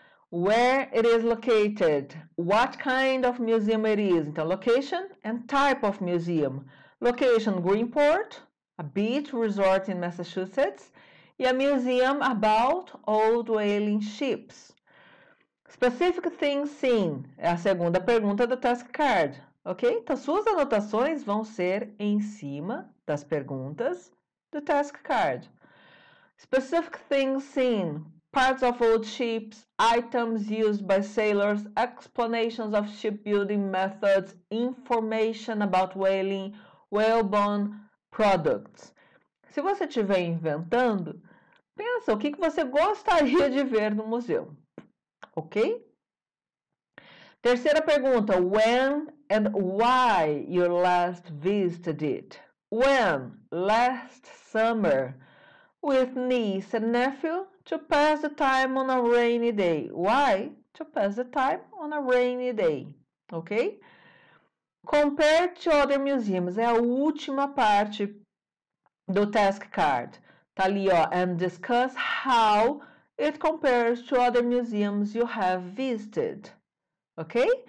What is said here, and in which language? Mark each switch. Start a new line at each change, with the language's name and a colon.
English: Where it is located, what kind of museum it is. Então, location and type of museum. Location, Greenport, a beach resort in Massachusetts, e a museum about old whaling ships. Specific things seen
Portuguese: é a segunda pergunta do task card, ok? Então, suas anotações vão ser em cima das perguntas do task card.
English: Specific things seen, parts of old ships, items used by sailors, explanations of shipbuilding methods, information about whaling, whalebone products.
Portuguese: Se você estiver inventando, pensa o que você gostaria de ver no museu, ok? Terceira pergunta,
English: when and why you last visited it? When? Last summer. With niece and nephew to pass the time on a rainy day. Why? To pass the time on a rainy day. Ok? Compare to other museums.
Portuguese: É a última parte do task card. Tá ali, ó.
English: And discuss how it compares to other museums you have visited. Ok?